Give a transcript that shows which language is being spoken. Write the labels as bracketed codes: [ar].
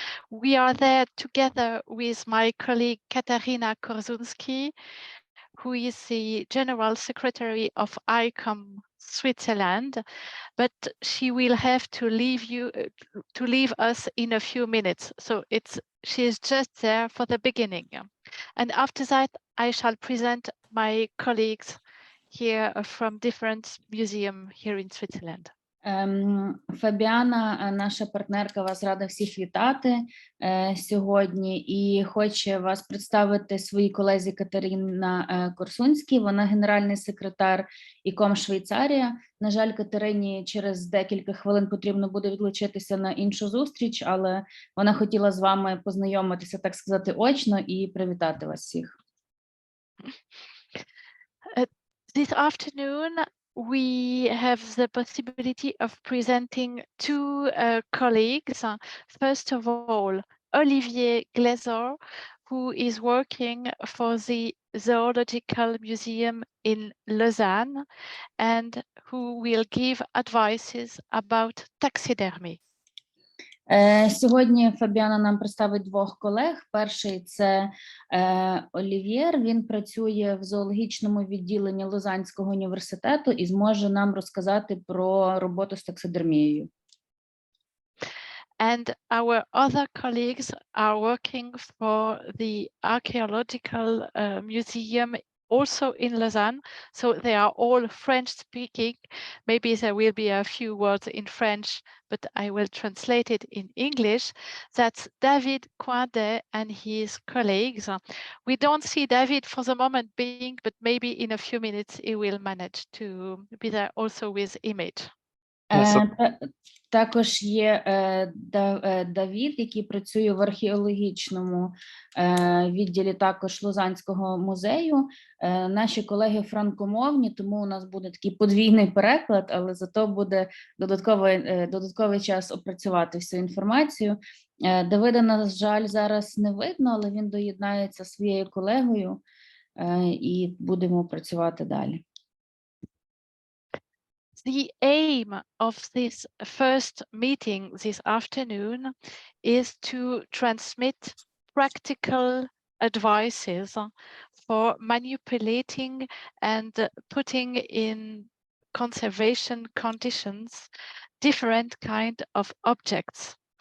[en] We are there together with my colleague Katarina Korzunski, who is the General Secretary of ICOM Switzerland, but she will have to leave us in a few minutes. So she is just there for the beginning. And after that, I shall present my colleagues here from different museums here in Switzerland. [uk] Фабіана, наша партнерка, вас рада всіх вітати сьогодні і хоче вас представити своїй колезі Катерина Корсунській. Вона генеральний секретар ICOM Швейцарія. На жаль, Катерині через декілька хвилин потрібно буде відлучитися на іншу зустріч, але вона хотіла з вами познайомитися, так сказати, очно і привітати вас всіх. [en] This afternoon, we have the possibility of presenting two colleagues. First of all, Olivier Glaizot, who is working for the Zoological Museum in Lausanne and who will give advices about taxidermy. [uk] Сьогодні Фабіана нам представить двох колег. Перший – це Олів'єр, він працює в зоологічному відділенні Лозаннського університету і зможе нам розказати про роботу з таксидермією. [en] And our other colleagues are working for the Archaeological Museum also in Lausanne, so they are all French speaking. Maybe there will be a few words in French, but I will translate it in English. That's David Cuendet and his colleagues. We don't see David for the moment being, but maybe in a few minutes he will manage to be there also with image. [uk] Також є Давід, який працює в археологічному відділі також Лозаннського музею. Наші колеги франкомовні, тому у нас буде такий подвійний переклад, але зато буде додатковий час опрацювати всю інформацію. Давида, на жаль, зараз не видно, але він доєднається зі своєю колегою і будемо працювати далі. [en] The aim of this first meeting this afternoon is to transmit practical advices for manipulating and putting in conservation conditions different kind of objects.